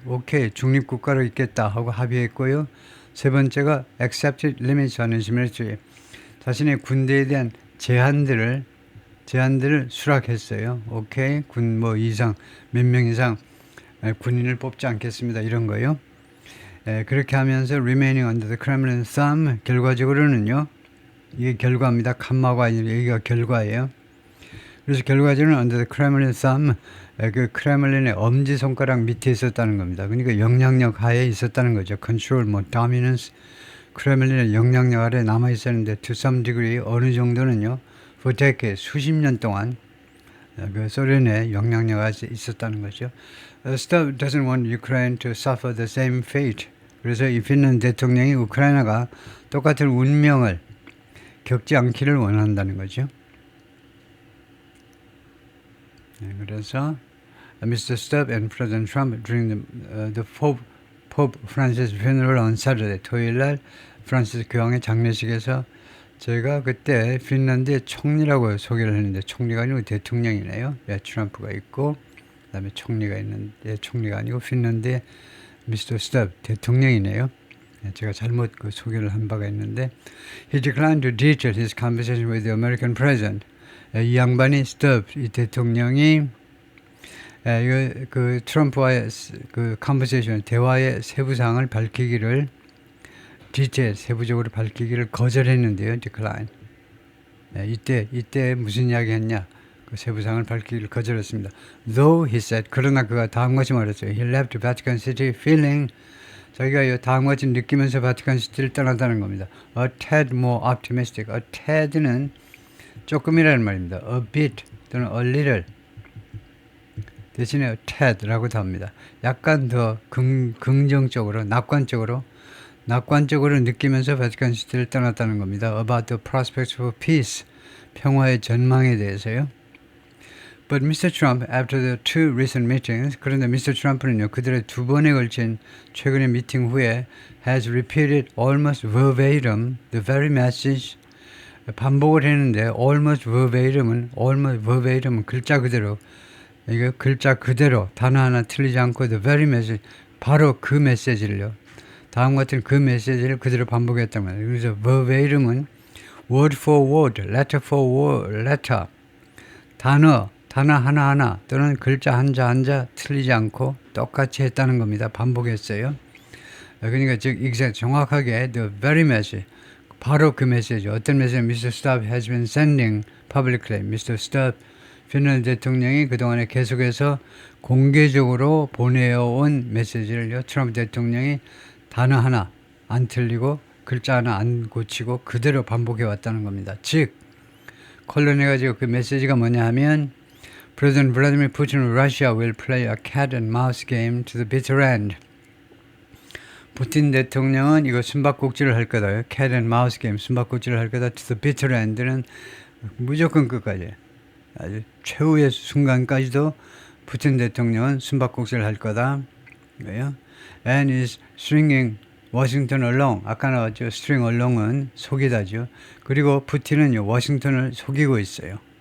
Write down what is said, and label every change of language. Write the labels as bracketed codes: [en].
[ko] 오케이, 중립국가로 있겠다 하고 합의했고요. 세 번째가 [en] accepted limits on its military, [ko] 자신의 군대에 대한 제한들을 수락했어요. 오케이, 군 몇 명 이상 군인을 뽑지 않겠습니다. 이런 거요. 그렇게 하면서 [en] remaining under the Kremlin thumb, [ko] 결과적으로는요. 이게 결과입니다. 칸마가 아니라 여기가 결과예요. 그래서 결과적으로는 [en] under the Kremlin thumb, [ko] 그 크레물린의 엄지손가락 밑에 있었다는 겁니다. 그러니까 영향력 하에 있었다는 거죠. [en] control, dominance, [ko] 크레물린의 영향력 아래 남아 있었는데 [en] to some degree, [ko] 어느 정도는요. [en] for decades, [ko] 수십 년 동안 그 소련의 영향력 아래 있었다는 거죠. [en] Stubb doesn't want Ukraine to suffer the same fate. [ko] 그래서 이 핀란드 대통령이 우크라이나가 똑같은 운명을 겪지 않기를 원한다는 거죠. 네, 그래서 Mr. [en] Stubb and President Trump during the Pope Francis funeral on Saturday, [ko] 토요일 날 프란시스 교황의 장례식에서 제가 그때 핀란드의 총리라고 소개를 했는데 총리가 아니고 대통령이네요. 예, 트럼프가 있고 그다음에 총리가 있는데 총리가 아니고 핀란드의 Mr. Stubb 대통령이네요. 예, 제가 잘못 그 소개를 한 바가 있는데 [en] He declined to detail his conversation with the American president. [ko] 예, 이 양반이 Stubb 이 대통령이 그 트럼프와의 그 컨버세이션 대화의 세부 사항을 밝히기를 세부적으로 밝히기를 거절했는데요. decline. 이때 무슨 이야기 했냐? 그 세부 사항을 밝히기를 거절했습니다. [en] Though he said, [ko] 그러나 그가 다음과 같이 말했어요. [en] He left Vatican City feeling [ko] 자기가 다음과 같이 느끼면서 바티칸 시티를 떠났다는 겁니다. [en] A tad more optimistic. [ko] A tad는 조금이라는 말입니다. [en] A bit [ko] 또는 [en] a little [ko] 대신에 tad라고도 합니다. 약간 더 긍정적으로, 낙관적으로 느끼면서 바티칸 시티를 떠났다는 겁니다. [en] About the prospects for peace, [ko] 평화의 전망에 대해서요. [en] But Mr. Trump, after the two recent meetings, [ko] 그런데 [en] Mr. [ko] Trump는요, 그들의 두 번에 걸친 최근의 미팅 후에 [en] has repeated almost verbatim the very message. [ko] 반복을 했는데 [en] almost verbatim [ko] 은 글자 그대로 이거 글자 그대로 단어 하나 틀리지 않고 [en] the very message [ko] 바로 그 메시지를요. 다음 같은 그 메시지를 그대로 반복했단 말이에요. 그래서 verbatim은 [en] word for word, letter for letter [ko] 단어 하나하나 또는 글자 한자 틀리지 않고 똑같이 했다는 겁니다. 반복했어요. 그러니까 즉 정확하게 [en] the very message [ko] 바로 그 메시지 어떤 메시지 Mr. [en] Stubb has been sending publicly. Mr. [ko] Stubb 핀란드 대통령이 그동안에 계속해서 공개적으로 보내어온 메시지를요. 트럼프 대통령이 단어 하나 안 틀리고 글자 하나 안 고치고 그대로 반복해 왔다는 겁니다. 즉 컬론해가지고 그 메시지가 뭐냐 하면 [en] President Vladimir Putin of Russia will play a cat and mouse game to the bitter end. [ko] 푸틴 대통령은 이거 숨바꼭질을 할 거다. [en] cat and mouse game, [ko] 숨바꼭질을 할 거다. [en] To the bitter end [ko] 는 무조건 끝까지. 아주 최후의 순간까지도 푸틴 대통령은 숨바꼭질을 할 거다. 왜요? [en] And is stringing Washington along. [ko] 아까 나왔죠. [en] string along [ko] 은 속이다죠. 그리고 푸틴은요, 워싱턴을 속이고 있어요.